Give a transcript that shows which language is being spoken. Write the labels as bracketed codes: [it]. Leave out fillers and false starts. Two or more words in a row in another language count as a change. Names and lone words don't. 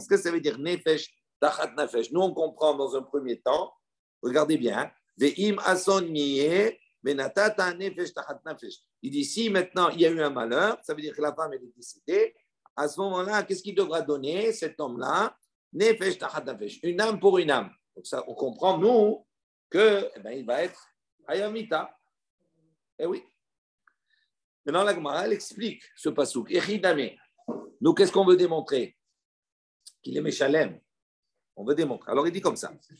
[fr] Qu'est-ce que ça veut dire [he] נפש, תחת נפש? [fr] Nous, on comprend dans un premier temps, regardez bien, [he] ואם אסון יהיה, ונתתה נפש, תחת נפש. [fr] Il dit, si maintenant il y a eu un malheur, ça veut dire que la femme elle est décédée, à ce moment-là, qu'est-ce qu'il devra donner, cet homme-là? [he] נפש תחת נפש, [fr] une âme pour une âme. Donc ça, on comprend, nous, que, il va être Hayamita. Eh oui. Maintenant, la Gemara, elle explique ce pasouk. Echidame. Nous, qu'est-ce qu'on veut démontrer? Qu'il est Méchalem. On veut démontrer. Alors, il dit comme ça.